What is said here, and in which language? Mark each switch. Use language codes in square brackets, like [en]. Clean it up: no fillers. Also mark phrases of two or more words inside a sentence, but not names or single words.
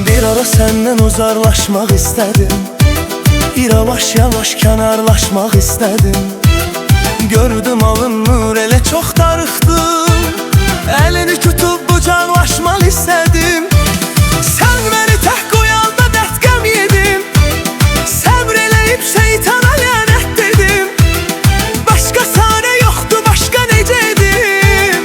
[tr] ara senden uzaklaşmak istedim. Yavaş yavaş kənarlaşmaq istedim. [az] Gördüm alınmır, elə çox darıxdım. [tr] Elini tutup qucaqlaşmaq istedim. [az] Sen beni tək qoyanda dərd qəm yedim. Səbr eləyib şeytana lənət dedim. Başqa çarə yoxdur, başqa necə edim.